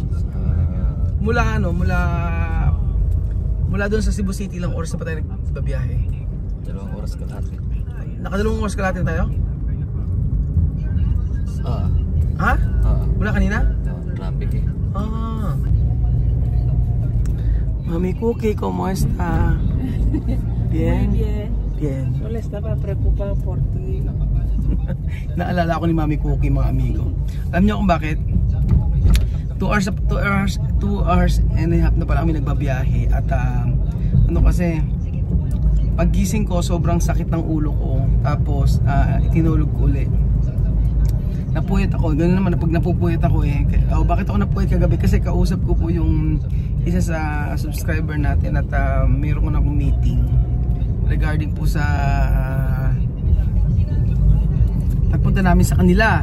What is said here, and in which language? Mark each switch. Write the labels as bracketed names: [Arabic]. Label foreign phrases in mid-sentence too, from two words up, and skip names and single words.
[Filipino] Mula ano, mula doon sa Cebu City, ilang oras na pa tayo nagbabiyahe? 2 oras kalahati. Nakadalawang oras kalahati na tayo? Ha? Mula kanina? Traffic eh. Mami Cookie, [Spanish] ¿cómo está? Bien. Muy bien. Bien. Solo estaba preocupado por ti. [Filipino] Naalala ko ni Mami Cookie, mga amigo. Alam niyo kung bakit? [English] 2 hours and a half [Filipino] na pala kami nagbabiyahe. At ano kasi, paggising ko sobrang sakit ng ulo ko. Tapos itinulog ko ulit. Napuyat ako. Ganun naman pag napupuyat ako eh. Bakit ako napuyat kagabi? Kasi kausap ko po yung isa sa subscriber natin at mayroon ko na akong meeting regarding po sa pagpunta namin sa kanila.